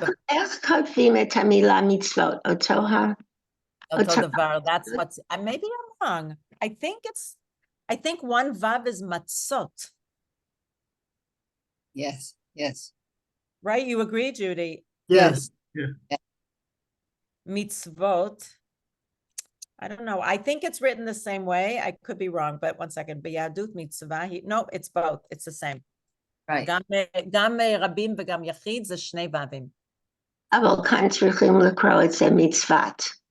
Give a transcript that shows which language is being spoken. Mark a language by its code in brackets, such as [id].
[he] איך כותבים את המילה מצוות? אותו דבר. [en] That's what's, maybe I'm wrong. I think one vav is matzot. Yes. Right? You agree, Judy? Yes. Yeah. Mitzvot. I don't know. I think it's written the same way. I could be wrong, but one second. B'yadut mitzvah. No, it's both. It's the same. Right. [he] גם רבים וגם יחיד זה שני ו"ים. אבל כאן צריכים לקרוא את זה מצוות.